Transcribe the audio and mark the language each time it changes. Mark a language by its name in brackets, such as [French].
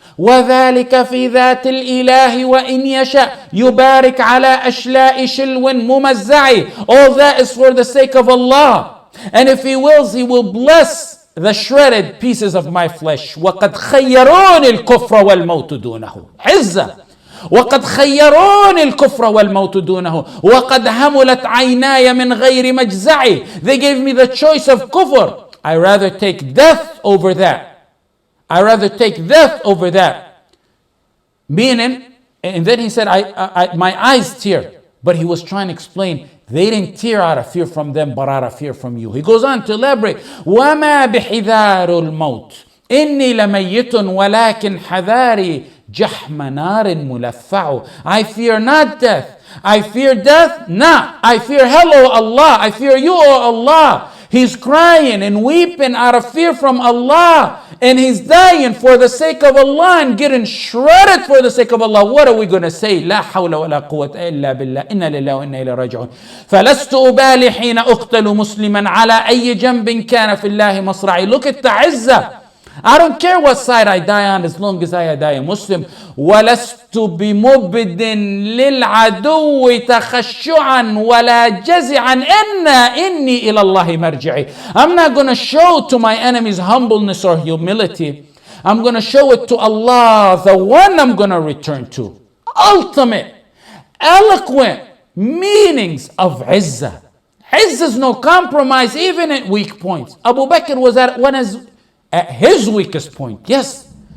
[Arabic] وَذَلِكَ فِي ذَاتِ الْإِلَهِ وَإِنْ يَشَأْ يُبَارِكْ عَلَى أَشْلَاءِ شِلْوٍ مُمَزَّعِ. [English] All that is for the sake of Allah. And if He wills, He will bless the shredded pieces of my flesh. [Arabic] وَقَدْ خَيَّرُونِ الْكُفْرَ وَالْمَوْتُ دُونَهُ. عزة. وقد خيروني الكفر والموت دونه وقد هملت عيناي من غير مجزعي. [English] They gave me the choice of kufr. I rather take death over that. I rather take death over that. Meaning, and then he said, my eyes tear. But he was trying to explain, they didn't tear out of fear from them, but out of fear from you. He goes on to elaborate. [Arabic] وَمَا بِحِذَارُ الْمَوْتِ إِنِّي لَمَيِّتٌ وَلَكِنْ حَذَارِي جَحْمَ نَارٍ مُلَفَّعُ. [English] I fear not death. I fear death not. I fear hell, O Allah. I fear you, O Allah. He's crying and weeping out of fear from Allah. And he's dying for the sake of Allah and getting shredded for the sake of Allah. What are we going to say? [Arabic] لا حول ولا قوة إلا بالله إنا لله وإنا إليه راجعون. فلست أبالي حين أقتل مسلما على أي جنب كان في الله مصرعي. [English] Look at the izzah. I don't care what side I die on as long as I die a Muslim. [Arabic] ولست بمبد للعدو تخشعا ولا جزعا إني إلى الله مرجعي. [English] I'm not going to show to my enemies humbleness or humility. I'm going to show it to Allah, the one I'm going to return to. Ultimate, eloquent meanings of izzah. Izzah is no compromise even at weak points. Abu Bakr was at his weakest point. Yes.